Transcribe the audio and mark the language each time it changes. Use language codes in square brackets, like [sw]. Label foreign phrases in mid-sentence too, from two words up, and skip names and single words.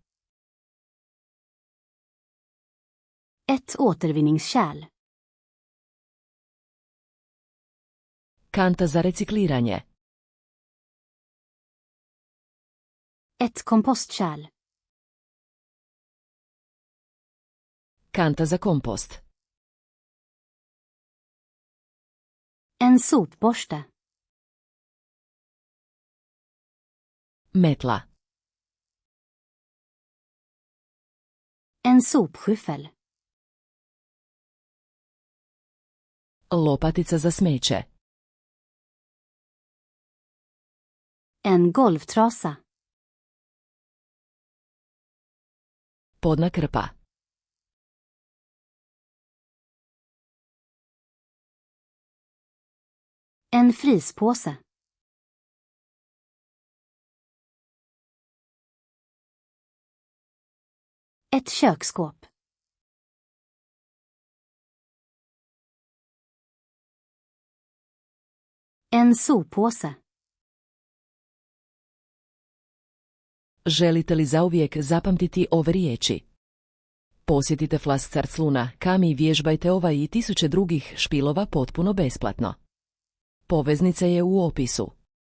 [sv] Ett återvinningskärl. [hr] Kanta za recikliranje. [sv] Ett kompostkärl. [hr] Kanta za kompost. [sv] En sopborste. [hr] Metla. [sv] En sopskyffel. [hr] Lopatica za smeće. [sv] En golvtrasa. [hr] Podna krpa. [sv] En fryspåse. Ett köksskåp. En soppåse. [hr] Želite li zauvijek zapamtiti ove riječi? Posjetite Flascarcluna, kam i vježbajte ovaj i tisuće drugih špilova potpuno besplatno. Poveznica je u opisu.